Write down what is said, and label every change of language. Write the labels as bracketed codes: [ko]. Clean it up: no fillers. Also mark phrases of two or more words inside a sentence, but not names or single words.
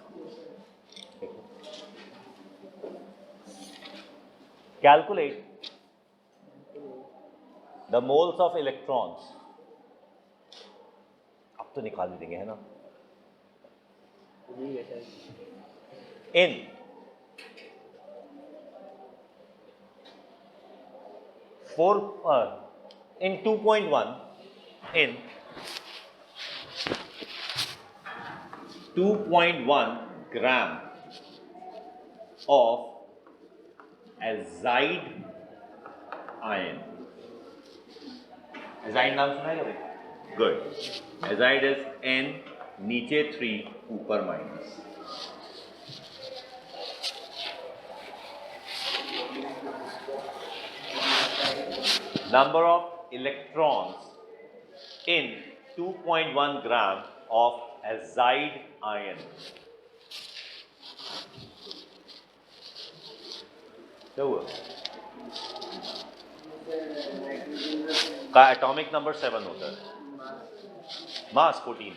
[en] calculate the moles of electrons. [hi] अब तो निकाल ही देंगे, है ना? [en] इन in 2.1 in 2.1 gram of azide iron. [hi] azide नाम सुना है क्या भाई? गुड। [en] azide is [hi] N, नीचे 3 ऊपर माइनस। [en] Number of electrons in 2.1 gram of azide iron. [hi] क्या हुआ? का [en] atomic number [hi] 7 होता है, मास 14।